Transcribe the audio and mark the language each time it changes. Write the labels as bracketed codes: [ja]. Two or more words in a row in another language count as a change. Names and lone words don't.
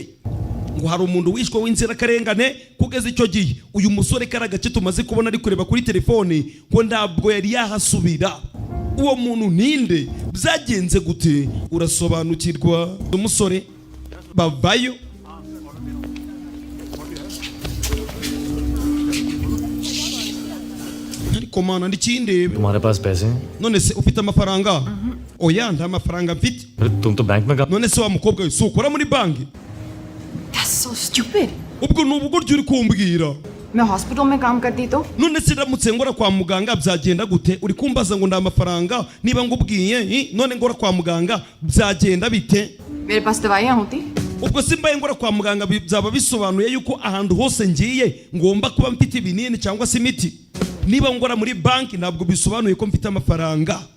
[rw] Ngo hari umuntu wishwe w'inzirakarengane kugeza icyo gihe uyu musore karagace tumaze kubona ari kureba kuri telefone ngo ntabwo yari yahasubira. Uwo muntu ninde? Byagenze gute? Urasobanukirwa? Umusore bavayo. Ariko mana ndikindebe. [hi] तुम्हारे पास पैसे हैं? [rw] None se ufite amafaranga? Oya nta mafaranga mfite. [hi] तुम तो बैंक में काम. [rw] None se wa mukobwa we ukora muri banki? [en] That's so stupid. [rw] Ubwo n'ubugoryi uri kumbwira. [hi] मैं हॉस्पिटल में काम करती तो [rw] None se ndamutse ngora kwa muganga byagenda gute? Uri kumbaza ngo nda mafaranga niba ngubwiye none ngora kwa muganga byagenda bite? [hi] मेरे पास दवाइयाँ होती. [rw] Ubwo simbaye ngora kwa muganga byaba bisobanuye yuko ahantu hose ngiye ngomba kuba mfite ibinini cyangwa se imiti. Niba ngora muri banki ntabwo bisobanuye ko mfite amafaranga.